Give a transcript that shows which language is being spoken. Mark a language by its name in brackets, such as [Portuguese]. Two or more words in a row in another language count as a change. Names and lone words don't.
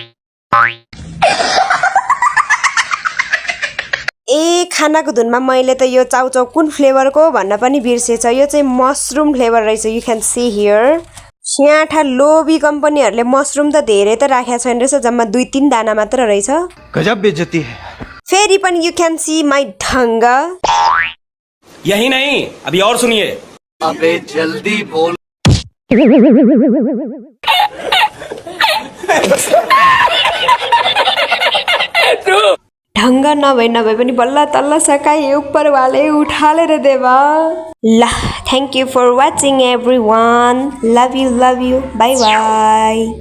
[Nepali] ए खानाको धुनमा मैले त यो चाउचाउ कुन फ्लेभरको भन्न पनि बिर्सेछ यो चाहिँ [English] mushroom flavour [Nepali] रहेछ [English] you can see here [Nepali] स्याठा लोभी कम्पनीहरूले मसरुम त धेरै त राखेको छैन रहेछ जम्मा 2-3 दाना मात्र रहेछ [Hindi] गजब बेइज्जती है [Nepali] फेरि पनि [English] you can see my [Nepali] ढंग [Hindi] यही नहीं अभी और सुनिए अबे जल्दी बोल [Nepali] ढंग नभए पनि बल्ल तल्ल सकाए [Hindi] ऊपर वाले [Nepali] उठालेर देवा ल [English] thank you for watching everyone love you bye bye